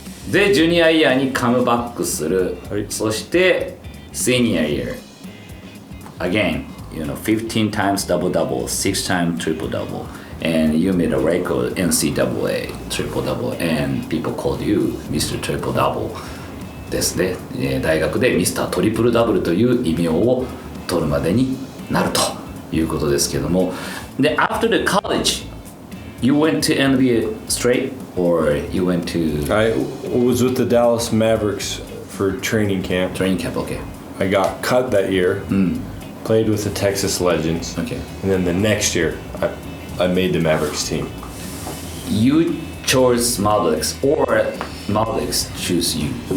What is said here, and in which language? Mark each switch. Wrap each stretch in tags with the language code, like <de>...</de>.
<ja>でジュニアイヤーにカムバックする、はい、そしてシニアイヤー</ja> <en>again you know 15 times double double 6 times triple double and you made a record NCAA triple double and people called you Mr.</en> <ja>Triple Double ですね。大学でミスタートリプルダブルという異名を取るまでになるということですけども、で</ja> <en>after the college you went to</en> <ja>NBA straight or you went to</ja> <en>I was with the Dallas Mavericks for training camp. Okay. I got cut that year. Played with the Texas Legends. Okay. And then the next year I made the Mavericks team. You chose Mavericks or Mavericks choose you?</en>